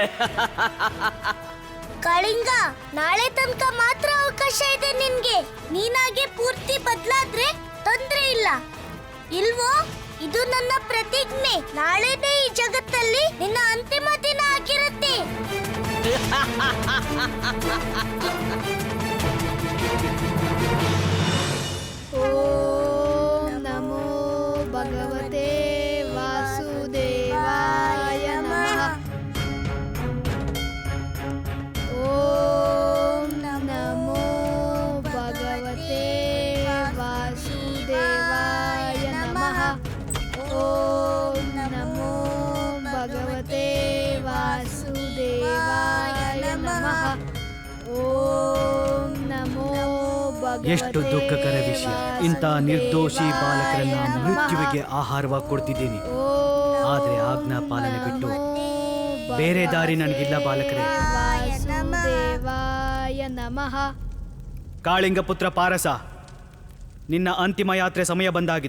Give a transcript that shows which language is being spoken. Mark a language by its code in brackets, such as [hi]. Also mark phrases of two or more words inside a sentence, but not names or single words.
[kn] ಕಳಿಂಗ, ನಾಳೆ ತನಕ ಮಾತ್ರ ಅವಕಾಶ ಇದೆ ನಿನ್ಗೆ. ನೀನಾಗೆ ಪೂರ್ತಿ ಬದಲಾದ್ರೆ ತೊಂದ್ರೆ ಇಲ್ಲ, ಇಲ್ವೋ? ಇದು ನನ್ನ ಪ್ರತಿಜ್ಞೆ. ನಾಳೆನೇ ಈ ಜಗತ್ತಲ್ಲಿ ನಿನ್ನ ಅಂತಿಮ ದಿನ ಆಗಿರುತ್ತೆ. [sa] ಓಂ ನಮೋ ಭಗವತೆ ವಾಸುದೇವಾಯ ನಮಃ. ಓಂ ನಮೋ ಭಗವತೆ ವಾಸುದೇವಾಯ ನಮಃ. ಓಂ ನಮೋ ಭಗವತೆ ವಾಸುದೇವಾಯ ನಮಃ. ಓಂ ನಮೋ [kn] ಎಷ್ಟು ದುಃಖಕರ ವಿಷಯ. ಇಂಥ ನಿರ್ದೋಷಿ ಬಾಲಕರನ್ನ ಮೃತ್ಯುವಿಗೆ ಆಹಾರವಾಗಿ ಕೊಡ್ತಿದ್ದೀನಿ. ಆದ್ರೆ ಆಜ್ಞಾ ಪಾಲನೆ ಬಿಟ್ಟು ಬೇರೆ ದಾರಿ ನನಗಿಲ್ಲ ಬಾಲಕರೇ. [sa] ವಾಸುದೇವಾಯ ನಮಃ. [kn] ಕಾಳಿಂಗ ಪುತ್ರ ಪಾರಸ, ನಿನ್ನ ಅಂತಿಮ ಯಾತ್ರೆ ಸಮಯ ಬಂದಾಗಿದೆ.